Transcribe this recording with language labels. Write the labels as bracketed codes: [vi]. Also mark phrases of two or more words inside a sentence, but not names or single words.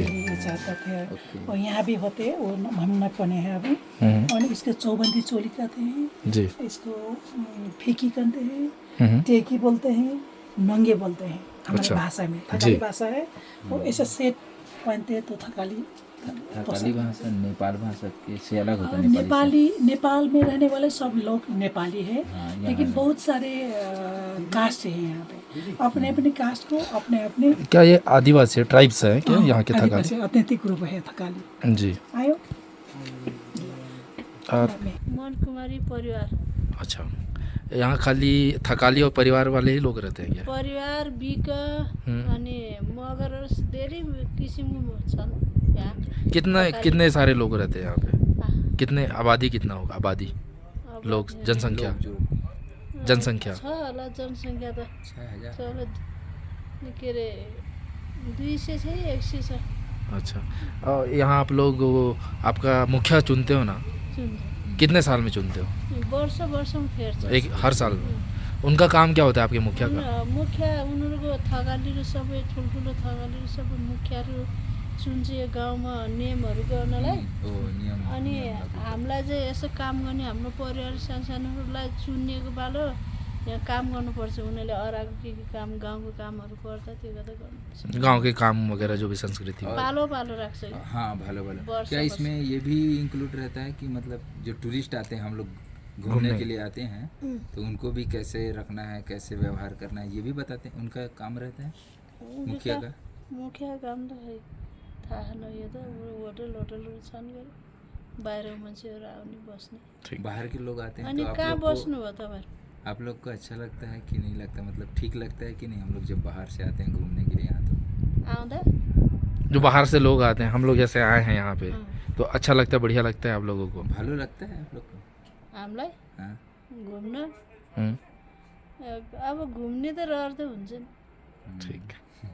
[hi] के लिए चाहता थे। और यहाँ भी होते हैं, वो हम न पहने हैं अभी। और इसके चौबंदी चोली कहते हैं, जी इसको फीकी कहते हैं, टेकी बोलते हैं, नंगे बोलते हैं हमारे अच्छा। भाषा में, थकाली भाषा है। और ऐसा सेट पहनते हैं तो थकाली। थकाली भाषा नेपाल भाषा के से अलग होता है? नेपाल में रहने वाले सब लोग नेपाली है, हाँ, यहाँ लेकिन बहुत सारे कास्ट हैं यहाँ पे, अपने अपने कास्ट को अपने क्या ये आदिवासी ट्राइब्स हैं क्या यहाँ के थकाली? आदिवासी [en] authentic group [hi] है थकाली। जी [ne] आयो [hi] और मन कुमारी परिवार। अच्छा, यहाँ खाली थकाली और परिवार वाले ही लोग रहते हैं क्या? [ne] परिवार बिक अनि मगर धेरै किसिमको छन् यहाँ। [hi] कितने सारे लोग रहते हैं यहाँ पे? हाँ, कितने आबादी कितना होगा? आबादी अब लोग, जनसंख्या जनसंख्या [ne] छ होला जनसङ्ख्या त 6000। चलो के अरे 200 छ 100 छ। [hi] अच्छा, और यहाँ आप लोग आपका मुखिया चुनते हो ना? कितने साल में चुनते हो? [ne] वर्षमा फेर्छ। [hi] एक हर साल में? उनका काम क्या होता है आपके मुखिया का? [ne] मुखिया उनीहरूको थकालीहरू सबै ठुल्ठुलो थकालीहरू सबै मुखियाहरू चुन्छ गाउँमा नियमहरू गर्नलाई। [hi] ओ नियम। [ne] अनि हामीलाई चाहिँ यसो काम गर्ने हाम्रो परिवार सानसानोहरूलाई चुनिएको पालो यहाँ काम गर्नुपर्छ। उनीहरूले अराको के काम गाउँको कामहरू पर्दा त्यो गर्दा गर्नुपर्छ। [hi] गांव के काम वगैरह जो भी संस्कृति हो। [ne] पालो राख्छ। हाँ भलो भलो। वर्ष [hi] क्या [ne] वर्ष। [hi] इसमें ये भी इंक्लूड रहता है कि मतलब जो टूरिस्ट आते हैं, हम लोग घूमने के लिए आते हैं, तो उनको भी कैसे रखना है, कैसे व्यवहार करना है, ये भी बताते हैं? उनका काम रहता है मुखिया का? [ne] मुखिया काम त खै थाहा न। यो त होटलहरू छन् गरे बाहिरको मान्छेहरू आउने बस्ने। [hi] ठीक। बाहर के लोग आते हैं [ne] अनि [hi] तो आप [ne] कहाँ [hi] लोग को [ne] बस्नु भयो तपाईँहरू? [hi] आप लोग को अच्छा लगता है कि नहीं लगता, मतलब ठीक लगता है कि नहीं हम लोग जब बाहर से आते हैं घूमने के लिए यहाँ? तो [ne] आउँदा [hi] जो बाहर से लोग आते हैं, हम लोग जैसे आए हैं यहाँ पे, अँ, तो अच्छा लगता है, बढ़िया लगता है आप लोगों को? भालो लगता है आप लोग को? [ne] हामीलाई हाँ। घुम्न हम्म, अब घुम्ने त रहर त हुन्छ नि। [hi] ठीक है।